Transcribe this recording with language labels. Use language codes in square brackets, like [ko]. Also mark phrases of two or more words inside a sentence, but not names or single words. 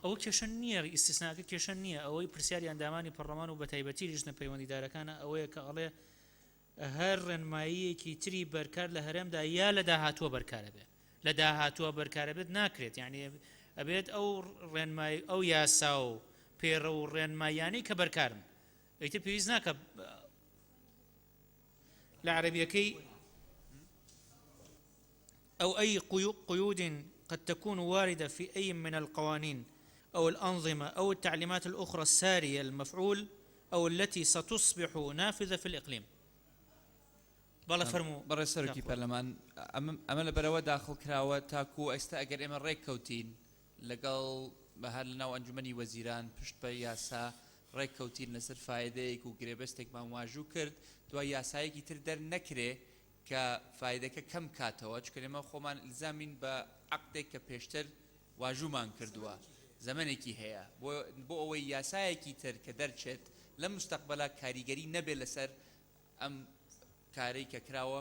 [ckb] ئەو کێشە نییە ئیستیسناکە کێشە نییە ئەوەی پرسیاری ئەندامانی پەرلەمان و بە تایبەتی لیژنە پەیوەندیدارەکانە ئەوەیە کە ئەڵێ هەر ڕێنماییەکی تری بەرکار لە هەرێمدا یا لە داهاتووە بەرکارە بێت لە داهاتووە بەرکارە بێت ناکرێت یعنی ئەبێت ئەو ڕێنمایی ئەو یاسا و پێڕە و ڕێنمایانەی کە بەرکارن ئەیتر پێویست ناکە لە عەرەبیەکەی [ar] أو أي قيود قد تكون واردة في أي من القوانين أو الأنظمة أو التعليمات الأخرى السارية المفعول أو التي ستصبح نافذة في الإقليم. [ckb] بەڵێ فەرموو بەڕێ سەرۆکی پەرلەمان ئەمە لەبەرەوە داخڵ کراوە تاکو ئێستا ئەگەر ئێمە ڕێککەوتین لەگەڵ بەهار لەناو ئەنجومەنی وەزیران پشت بە یاسا ڕێککەوتین لەسەر فایدەیەک و گرێبەستێکمان واژوو کرد دوای یاسایەکی تر دەرنەکرێ کە فایدەکە کەم کاتەوە چکە ئێمە خۆمان ئیلزامین بە عەقدێک کە پێشتر واژوومان کردووە زەمانێکی هەیە بۆ ئەوەی یاسایەکی تر کە دەرچێت لە مستەقبەلا کاریگەری نەبێت لەسەر ئەم کارەی کە کراوە